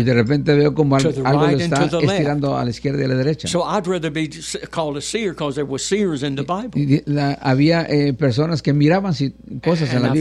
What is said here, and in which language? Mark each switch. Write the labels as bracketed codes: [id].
[es] Y de repente veo como algo lo está estirando a la izquierda y a la derecha. [en] So I'd rather be called a seer because there were seers in the Bible. [es] Había personas que miraban cosas en la Biblia.